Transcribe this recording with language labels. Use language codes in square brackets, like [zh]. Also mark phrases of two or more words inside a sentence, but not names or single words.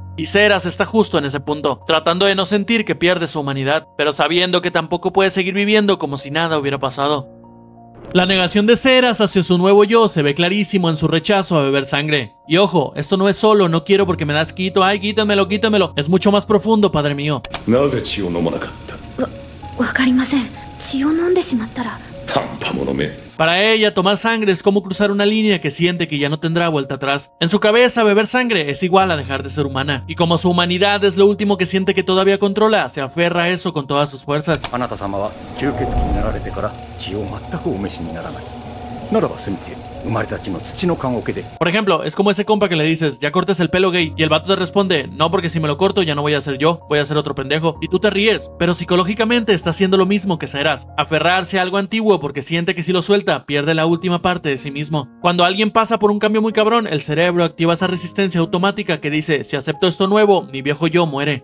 [es] Y Seras está justo en ese punto, tratando de no sentir que pierde su humanidad, pero sabiendo que tampoco puede seguir viviendo como si nada hubiera pasado. La negación de Seras hacia su nuevo yo se ve clarísimo en su rechazo a beber sangre. Y ojo, esto no es solo no quiero porque me das quito, ay quítamelo, quítamelo. Es mucho más profundo, padre mío. [ja] なぜ血を飲まなかった。わかりません。血を飲んでしまったら。半端者め。 [es] Para ella, tomar sangre es como cruzar una línea que siente que ya no tendrá vuelta atrás. En su cabeza, beber sangre es igual a dejar de ser humana. Y como su humanidad es lo último que siente que todavía controla, se aferra a eso con todas sus fuerzas. [ja] あなた様は吸血鬼になられてから血を全くお召しにならない。ならばせめて生まれたちの土の棺桶で。 [es] Por ejemplo, es como ese compa que le dices, ya cortes el pelo gay, y el vato te responde, no, porque si me lo corto ya no voy a ser yo, voy a ser otro pendejo. Y tú te ríes, pero psicológicamente está haciendo lo mismo que Seras, aferrarse a algo antiguo porque siente que si lo suelta, pierde la última parte de sí mismo. Cuando alguien pasa por un cambio muy cabrón, el cerebro activa esa resistencia automática que dice, si acepto esto nuevo, mi viejo yo muere.